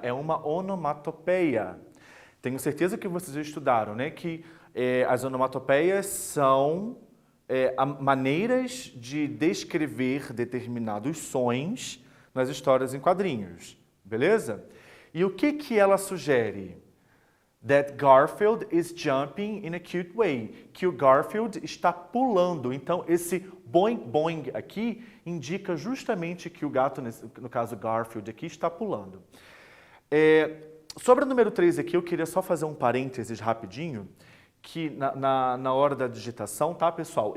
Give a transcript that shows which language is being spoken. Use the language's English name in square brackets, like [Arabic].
[Portuguese] É uma onomatopeia. Tenho certeza que vocês já estudaram, né? Que as onomatopeias são maneiras de descrever determinados sons nas histórias em quadrinhos, beleza? E o que ela sugere? [English] That Garfield is jumping in a cute way. [Portuguese] Que o Garfield está pulando. Então, esse boing boing aqui indica justamente que o gato, no caso Garfield aqui, está pulando. Sobre o número 3 aqui, eu queria só fazer um parênteses rapidinho, que na hora da digitação, tá, pessoal?